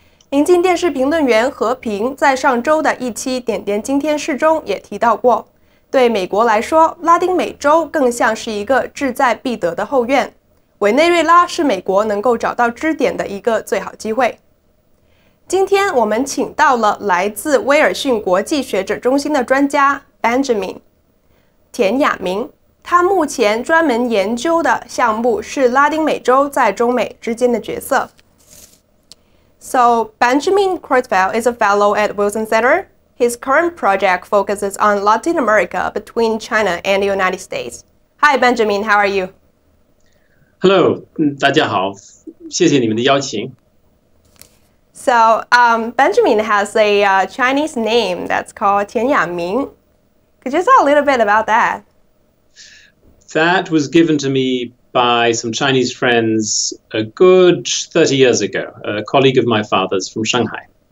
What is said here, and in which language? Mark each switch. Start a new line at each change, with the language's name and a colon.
Chinese: 明镜电视评论员何频在上周的一期《点点今天事》中也提到过，对美国来说，拉丁美洲更像是一个志在必得的后院，委内瑞拉是美国能够找到支点的一个最好机会。今天我们请到了来自威尔逊国际学者中心的专家 Benjamin 田雅明，他目前专门研究的项目是拉丁美洲在中美之间的角色。
English: So, Benjamin Creutzfeldt is a fellow at Wilson Center. His current project focuses on Latin America between China and the United States. Hi, Benjamin, how are you?
Chinese: Hello, 大家好，谢谢你们的邀请。
English: So, Benjamin has a Chinese name that's called 田雅明. Could you tell a little bit about that? That was given to me by some Chinese friends a good 30 years ago, a colleague of my father's from Shanghai.